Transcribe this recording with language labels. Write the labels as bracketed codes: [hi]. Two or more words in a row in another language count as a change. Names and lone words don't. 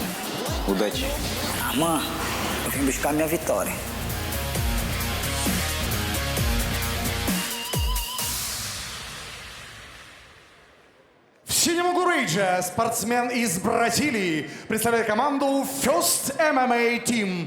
[ru] Удачи. [pt] Arman, eu vim buscar minha vitória. [ru] В синем угурыдже спортсмен из Бразилии представляет команду First MMA Team.